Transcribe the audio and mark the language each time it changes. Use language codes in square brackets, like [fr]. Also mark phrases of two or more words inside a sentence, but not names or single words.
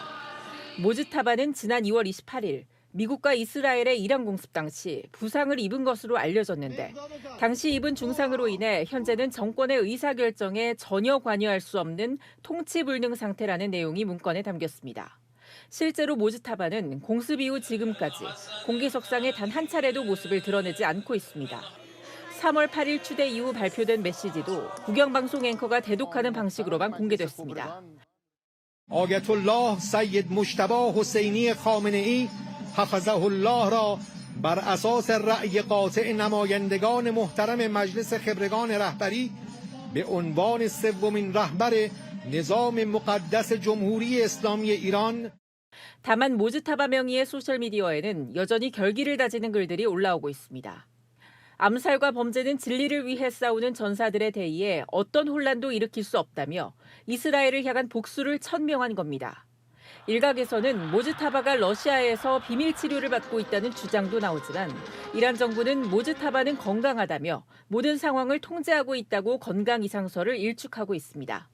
[ko] 모즈타바는 지난 2월 28일 미국과 이스라엘의 이란 공습 당시 부상을 입은 것으로 알려졌는데 당시 입은 중상으로 인해 현재는 정권의 의사결정에 전혀 관여할 수 없는 통치불능 상태라는 내용이 문건에 담겼습니다. 실제로 모즈타바는 공습 이후 지금까지 공개석상에 단 한 차례도 모습을 드러내지 않고 있습니다. 3월 8일 추대 이후 발표된 메시지도 국영방송 앵커가 대독하는 방식으로만 공개됐습니다. [fa] آیت‌الله سید مجتبی حسینی خامنه‌ای [ar] حفظه الله [fa] را بر اساس رأی قاطع نمایندگان محترم مجلس خبرگان رهبری به عنوان سومین رهبر نظام مقدس جمهوری اسلامی ایران. [ko] 다만 모즈타바 명의의 소셜미디어에는 여전히 결기를 다지는 글들이 올라오고 있습니다. 암살과 범죄는 진리를 위해 싸우는 전사들에 대해 어떤 혼란도 일으킬 수 없다며 이스라엘을 향한 복수를 천명한 겁니다. 일각에서는 모즈타바가 러시아에서 비밀 치료를 받고 있다는 주장도 나오지만 이란 정부는 모즈타바는 건강하다며 모든 상황을 통제하고 있다고 건강 이상설을 일축하고 있습니다.